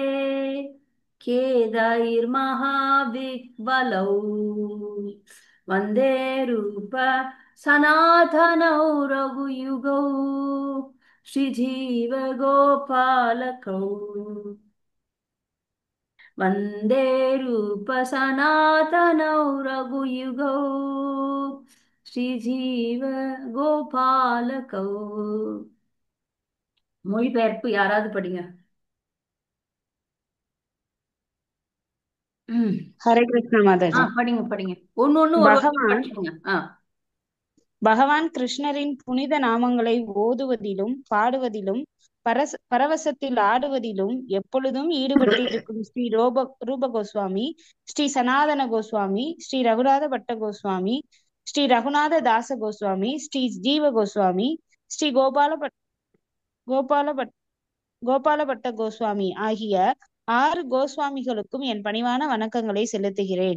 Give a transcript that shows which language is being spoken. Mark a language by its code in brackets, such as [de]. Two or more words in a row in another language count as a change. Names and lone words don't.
[sa] खेदैर्महाविह्वलौ वन्दे रूप सनातनौ रघुयुगौ श्रीजीवगोपालकौ वन्दे रूपसनातनौ रघुयुगौ श्रीजीवगोपालकौ [ta] மொழிபெயர்ப்பு யாராவது படிங்க. ஹரே கிருஷ்ண மாதாஜி. படிங்க படிங்க. ஒன்னு ஒரு படிச்சுங்க. பகவான் கிருஷ்ணரின் புனித நாமங்களை ஓதுவதிலும் பாடுவதிலும் பரவசத்தில் ஆடுவதிலும் எப்பொழுதும் ஈடுபட்டிருக்கும் ஸ்ரீ ரூப கோஸ்வாமி, ஸ்ரீ சனாதன கோஸ்வாமி, ஸ்ரீ ரகுநாத பட்ட கோஸ்வாமி, ஸ்ரீ ரகுநாத தாச கோஸ்வாமி, ஸ்ரீ ஜீவ கோஸ்வாமி, ஸ்ரீ கோபாலபட்ட கோஸ்வாமி ஆகிய 6 கோஸ்வாமிகளுக்கும் என் பணிவான வணக்கங்களை செலுத்துகிறேன்.